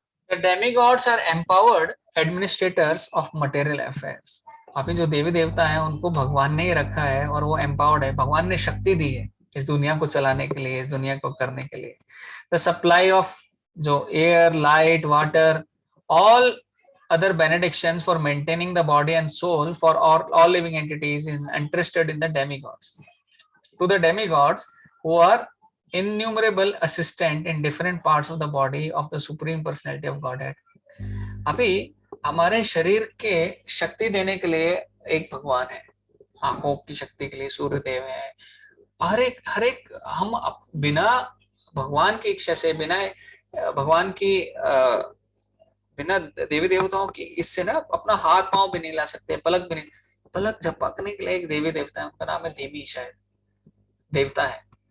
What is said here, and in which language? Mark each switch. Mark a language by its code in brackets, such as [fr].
[en] The demigods are empowered administrators of material affairs. [hi] अभी जो देवी देवता है उनको भगवान ने ही रखा है और वो एम्पावर्ड है, भगवान ने शक्ति दी है इस दुनिया को चलाने के लिए, इस दुनिया को करने के लिए। [en] The supply of जो air, light, water, all other benedictions for maintaining the body and soul for all living entities is entrusted in the demigods. To the demigods, who are innumerable assistant in different parts of the body of the supreme personality of Godhead. [hi] अभी हमारे शरीर के शक्ति देने के लिए एक भगवान है, आंखों की शक्ति के लिए सूर्य देव है, हर एक हम बिना भगवान की इच्छा से, बिना भगवान की बिना देवी देवताओं की इससे ना अपना हाथ पांव भी नहीं ला सकते, पलक भी नहीं, पलक झपकने के लिए एक देवी देवता है, उनका नाम है देवी, शायद देवता है।